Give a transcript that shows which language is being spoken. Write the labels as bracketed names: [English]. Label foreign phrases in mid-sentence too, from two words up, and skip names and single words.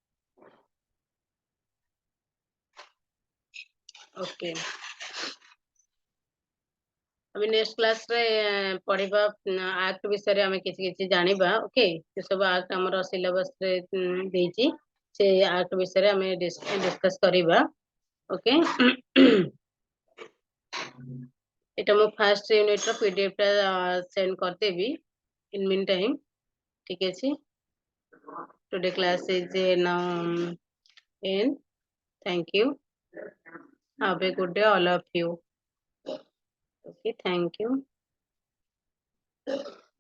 [Odia] Okay, ଆମେ [English] next class [Odia] ରେ ପଢିବା ଆକ୍ଟ ବିଷୟରେ ଆମେ କିଛି କିଛି ଜାଣିବା. ଓକେ, ସେ ସବୁ ଆକ୍ଟ ଆମର ସିଲାବସ ରେ ଦେଇଛି, ସେ ଆକ୍ଟ ବିଷୟରେ ଆମେ ଡିସ୍କସ କରିବା. ଓକେ, এটা ମୁଁ [English] first unit [Odia] ର ପିଡିଏଫ ଟା ସେଣ୍ଡ କରିଦେବି [English] in meantime. [Odia] ଠିକ ଅଛି, [English] today class is now end. Thank you, have a good day all of you. Okay, thank you.